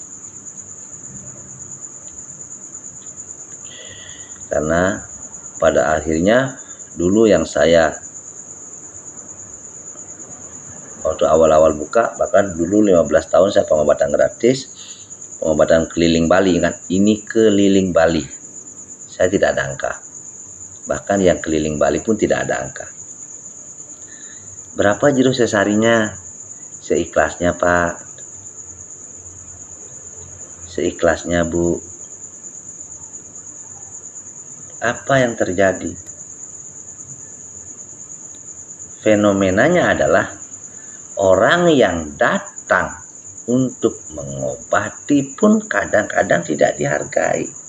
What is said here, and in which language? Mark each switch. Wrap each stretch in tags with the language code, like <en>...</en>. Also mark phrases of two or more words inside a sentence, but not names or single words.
<id>Karena pada akhirnya dulu yang saya waktu awal-awal buka, bahkan dulu 15 tahun saya pengobatan gratis, pengobatan keliling Bali, kan ini keliling Bali, saya tidak ada angka, bahkan yang keliling Bali pun tidak ada angka. Berapa jero sesarinya? Seikhlasnya Pak, seikhlasnya Bu. Apa yang terjadi? Fenomenanya adalah orang yang datang untuk mengobati pun kadang-kadang tidak dihargai.</id>